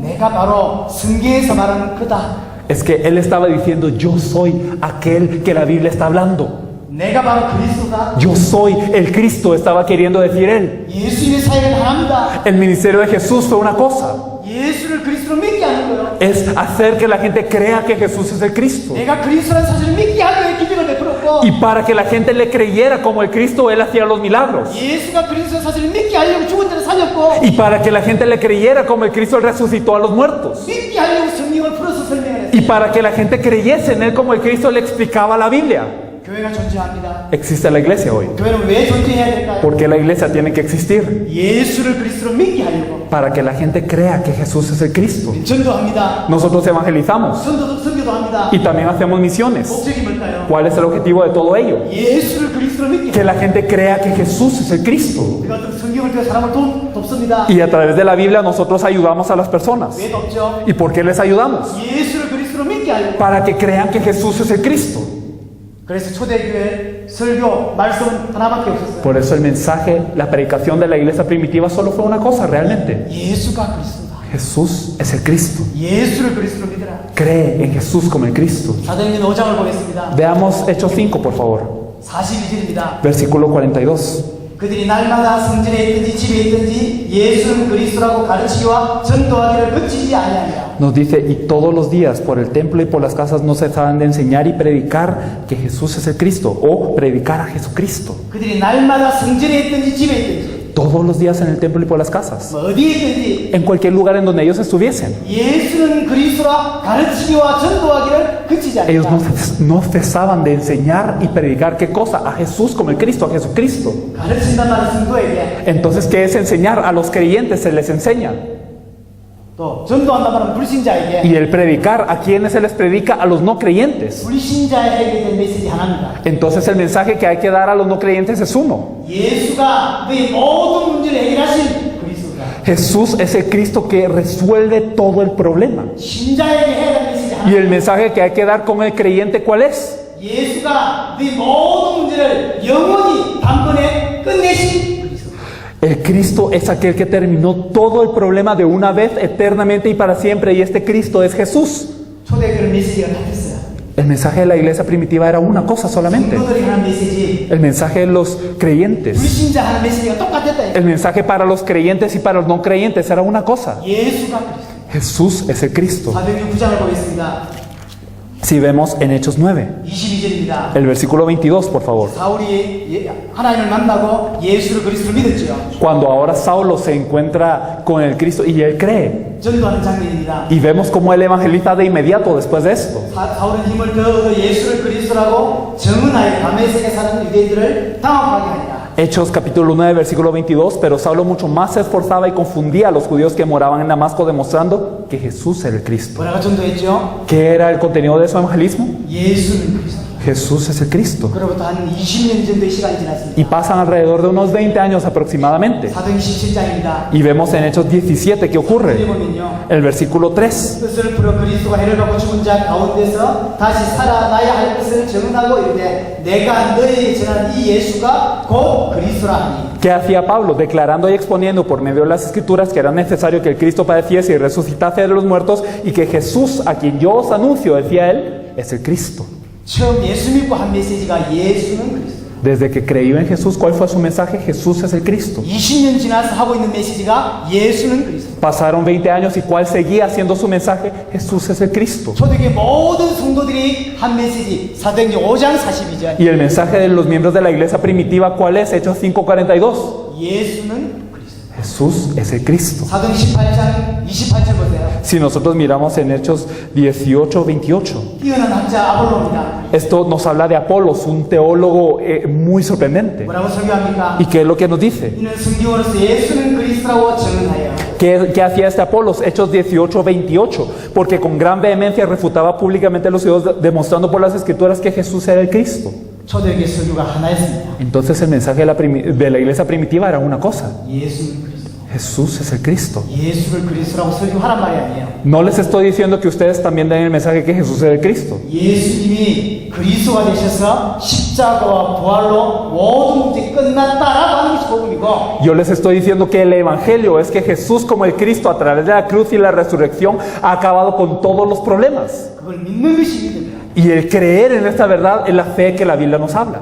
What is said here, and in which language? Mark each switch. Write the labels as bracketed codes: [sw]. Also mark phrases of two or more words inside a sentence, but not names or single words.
[ko] 내가 바로 성경에서 말하는 그다. [es] Es que Él estaba diciendo: yo soy aquel que la Biblia está hablando. [ko] 내가 바로 그리스도다. [es] Yo soy el Cristo, estaba queriendo decir Él. [ko] 예수님의 사역은 하나입니다. [es] El ministerio de Jesús fue una cosa: [ko] 예수를 그리스도로 믿게 하는 거예요. [es] es hacer que la gente crea que Jesús es el Cristo. [ko] 내가 그리스도라는 사실을 믿게 하기 위해 기적을 베풀었고 [es] Y para que la gente le creyera como el Cristo, Él hacía los milagros. [ko] 예수가 그리스도의 사실을 믿게 하려고 죽은 자를 살렸고 [es] Y para que la gente le creyera como el Cristo, Él resucitó a los muertos. [ko] 믿게 하려고 성경을 풀어서 설명을 했어요. [es] Y para que la gente creyese en Él como el Cristo, le explicaba la Biblia. [ko] 교회가 존재합니다. [es] Existe la iglesia hoy. [ko] 교회는 왜 존재해야 될까요? [es] ¿Por qué la iglesia tiene que existir? [ko] 예수를 그리스도로 믿게 하려고 [es] Para que la gente crea que Jesús es el Cristo. [ko] 전도합니다. [es] Nosotros evangelizamos [ko] 선교도 합니다. [es] y también hacemos misiones. [ko] 목적이 뭘까요? [es] ¿Cuál es el objetivo de todo ello? [ko] 예수를 그리스도로 믿게 [es] Que la gente crea que Jesús es el Cristo. [ko] 우리가 어떤 성경을 통해 사람을 돕습니다. [es] Y a través de la Biblia nosotros ayudamos a las personas. [ko] 왜 돕죠? [es] ¿Y por qué les ayudamos? [ko] 예수를 그리스도로 믿게 하려고. [es] Para que crean que Jesús es el Cristo. [ko] 그래서 초대교회 설교 말씀은 하나밖에 없었어요. [es] Por eso el mensaje, la predicación de la iglesia primitiva solo fue una cosa realmente: [ko] 예수가 그리스도다. [es] Jesús es el Cristo. [ko] 예수를 그리스도로 믿으라. [es] Cree en Jesús como el Cristo. [ko] 사도행전 5장을 보겠습니다. [es] Veamos Hechos 5, por favor. [ko] 42절입니다. [es] Versículo 42. [ko] 그들이 날마다 성전에 있든지 집에 있든지 예수는 그리스도라고 가르치기와 전도하기를 그치지 아니하니라. [es] Nos dice: y todos los días por el templo y por las casas no cesaban de enseñar y predicar que Jesús es el Cristo, o predicar a Jesucristo. [ko] 그들이 날마다 성전에 있든지 집에 있든지 [es] Todos los días en el templo y por las casas, [ko] 뭐 어디에 있든지 [es] en cualquier lugar en donde ellos estuviesen. [ko] 예수는 그리스도라 가르치기와 전도하기를 그치지 [es] Ellos [ko] 않는다. [es] no cesaban de enseñar y predicar, ¿qué cosa? A Jesús como el Cristo, a Jesucristo. [ko] 가르친단 말은 성도에게, [es] Entonces, ¿qué es enseñar? A los creyentes se les enseña. [ko] 또 전도한단 말은 불신자에게, [es] Y el predicar, ¿a quiénes se les predica? A los no creyentes. [ko] 불신자에게 된 메시지 하나입니다. [es] Entonces el mensaje que hay que dar a los no creyentes es uno: [ko] 예수가 너희 모든 문제를 해결하신 그리스도다. [es] Jesús es el Cristo que resuelve todo el problema. [ko] 신자에게 해야 될 메시지 [es] Y [ko] 하나. [es] el mensaje que hay que dar con el creyente, ¿cuál es? [ko] 예수가 너희 모든 문제를 영원히 단번에 끝내신 그리스도. [es] El Cristo es aquel que terminó todo el problema de una vez, eternamente y para siempre. Y este Cristo es Jesús. [ko] 초대교회 메시지가 같았어요. [es] El mensaje de la iglesia primitiva era una cosa solamente: [ko] 성도들이 하는 메시지, [es] el mensaje de los creyentes. [ko] 불신자 하는 메시지가 똑같았다. [es] El mensaje para los creyentes y para los no creyentes era una cosa: [ko] 예수가 그리스도. [es] Jesús es el Cristo. [ko] 사도행전 9장을 보겠습니다. [es] Si vemos en Hechos 9, [ko] 22절입니다. [es] el versículo 22, por favor. [ko] 사울이 하나님을 만나고 예수를 그리스도로 믿었죠. [es] Cuando ahora Saulo se encuentra con el Cristo y él cree, [ko] 전도하는 장면입니다. [es] y vemos cómo él evangeliza de inmediato después de esto. [ko] 사울은 힘을 더 얻어 예수를 그리스도라고 정은하여 다메섹에 사는 유대인들을 당혹하게 하니라. [es] Hechos capítulo 9, versículo 22, pero Saulo mucho más se esforzaba y confundía a los judíos que moraban en Damasco, demostrando que Jesús era el Cristo. [ko] 뭐라고 전도했죠? [es] ¿Qué era el contenido de su evangelismo? [ko] 예수는 그리스도. [es] Jesús es el Cristo. [ko] 그로부터 한 20년 정도의 시간이 지났습니다. [es] Y pasan alrededor de unos 20 años aproximadamente. [ko] 사도행 17장입니다. [es] Y vemos en Hechos 17 que ocurre. [ko] 보면요. [es] El versículo 3. [ko] 뜻을 풀어 그리스도가 해를 받고 죽은 자 가운데서 다시 살아나야 할 것을 증언하고 이르되 내가 너희에게 전한 이 예수가 곧 그리스도라 하니. [es] ¿Qué hacía Pablo? Declarando y exponiendo por medio de las Escrituras que era necesario que el Cristo padeciese y resucitase de los muertos y que Jesús, a quien yo os anuncio, decía él, es el Cristo. [ko] 처음 예수 믿고 한 메시지가 예수는 그리스도. [es] Desde que creyó en Jesús, ¿cuál fue su mensaje? Jesús es el Cristo. [ko] 20년 지나서 하고 있는 메시지가 예수는 그리스도. [es] Pasaron 20 años y ¿cuál seguía siendo su mensaje? Jesús es el Cristo. [ko] 초대교회 모든 성도들이 한 메시지 사도행전 5장 42절. [es] Y el mensaje de los miembros de la iglesia primitiva, ¿cuál es? Hechos 5:42. [ko] 예수는 그리스도. [es] Jesús es el Cristo. [ko] 사도행 18장 28절 보세요. [es] Si nosotros miramos en Hechos 18:28, [ko] 뛰어난 학자 아볼로입니다. [es] esto nos habla de Apolos, un teólogo muy sorprendente. [ko] 뭐라고 설교합니까? [es] ¿Y qué es lo que nos dice? [ko] 이는 성경으로서 예수는 그리스도라고 증언하여 [es] ¿Qué hacía este Apolos? Hechos 18:28. Porque con gran vehemencia refutaba públicamente a los judíos, demostrando por las Escrituras que Jesús era el Cristo. [ko] 초대교회 설교가 하나였습니다. [es] Entonces el mensaje de la iglesia primitiva era una cosa. [ko] 예수는 그리스도. [es] Jesús es el Cristo. [ko] 예수를 그리스도라고 설교하란 말이 아니에요. [es] No les estoy diciendo que ustedes también den el mensaje que Jesús es el Cristo. [ko] 예수님이 그리스도가 되셔서 십자가와 부활로 모든 문제 끝났다라고 하는 것이 복음이고 [es] Yo les estoy diciendo que el Evangelio es que Jesús como el Cristo a través de la cruz y la resurrección ha acabado con todos los problemas. [ko] 그걸 믿는 것이 믿음이야. [es] Y el creer en esta verdad es la fe que la Biblia nos habla.